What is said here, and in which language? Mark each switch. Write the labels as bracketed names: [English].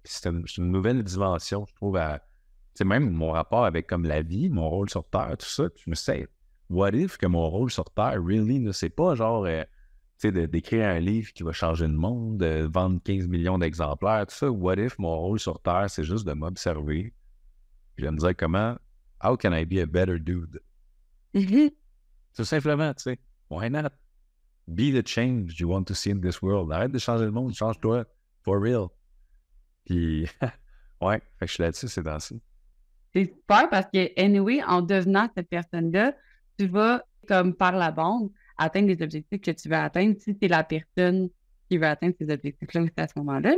[French] Puis c'est une nouvelle dimension, je trouve, à, tu sais, même mon rapport avec comme la vie, mon rôle sur Terre, tout ça, je me sais, what if que mon rôle sur Terre, really, c'est pas genre, tu sais, d'écrire un livre qui va changer le monde, de vendre 15 millions d'exemplaires, tout ça, what if mon rôle sur Terre, c'est juste de m'observer, puis de me dire comment, [English] how can I be a better dude? [French] Tout simplement, tu sais, [English] why not? Be the change you want to see in this world. [French] Arrête de changer le monde, change-toi, [English] for real. [French] Puis, ouais, fait que je suis là-dessus, c'est dans ça. C'est super parce que, anyway, en devenant cette personne-là, tu vas, comme par la bande, atteindre les objectifs que tu veux atteindre si tu es la personne qui veut atteindre ces objectifs-là aussi à ce moment-là.